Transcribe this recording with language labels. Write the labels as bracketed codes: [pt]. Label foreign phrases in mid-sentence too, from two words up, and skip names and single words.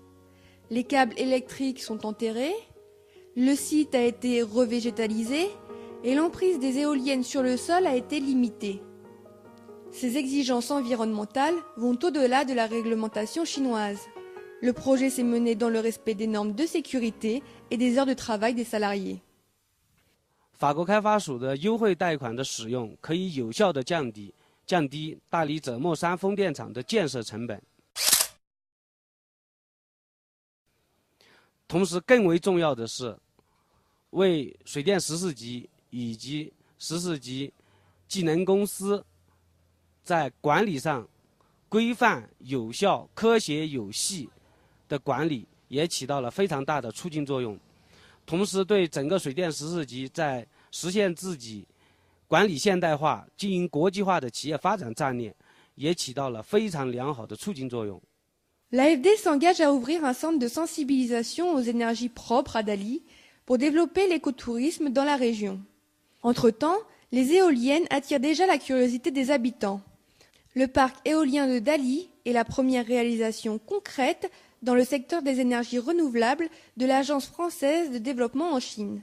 [fr] Les câbles électriques sont enterrés, le site a été revégétalisé et l'emprise des éoliennes sur le sol a été limitée. Ces exigences environnementales vont au-delà de la réglementation chinoise. Le projet s'est mené dans le respect des normes de sécurité et des heures de travail des salariés. [zh] 法国开发署的优惠贷款的使用可以有效地降低大理者莫山风电场的建设成本。同时，更为重要的是，为水电14级以及14级技能公司在管理上规范、有效、科学、有系的管理，也起到了非常大的促进作用。同时，对整个水电14级在实现自己管理现代化、经营国际化的企业发展战略，也起到了非常良好的促进作用。 [fr] L'AFD s'engage à ouvrir un centre de sensibilisation aux énergies propres à Dali pour développer l'écotourisme dans la région. Entre-temps, les éoliennes attirent déjà la curiosité des habitants. Le parc éolien de Dali est la première réalisation concrète dans le secteur des énergies renouvelables de l'Agence française de développement en Chine.